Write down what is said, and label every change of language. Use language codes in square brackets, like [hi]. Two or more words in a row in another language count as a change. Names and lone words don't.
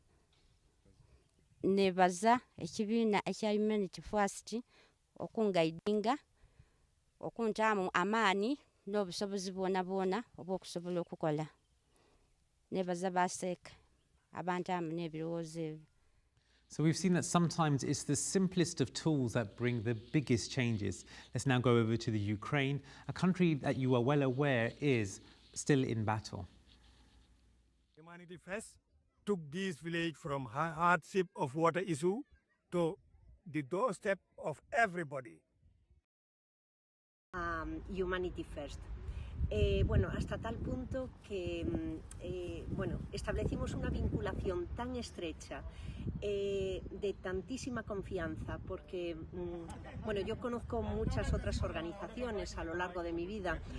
[lg] Nebaza ekibiina ekya Humanity First okungaidinga okuntaamu amaani n'obusobozi bwona obw'okusobola okukola. Nebaza baseeka abantaamu n'ebirowoozo ebyo. [en] So we've seen that sometimes it's the simplest of tools that bring the biggest changes. Let's now go over to the Ukraine, a country that you are well aware is still in battle. Humanity First took this village from hardship of water issue to the doorstep of everybody. Humanity First. [es] Bueno, hasta tal punto que bueno, establecimos una vinculación tan estrecha, de tantísima confianza, porque bueno, yo conozco muchas otras organizaciones a lo largo de mi vida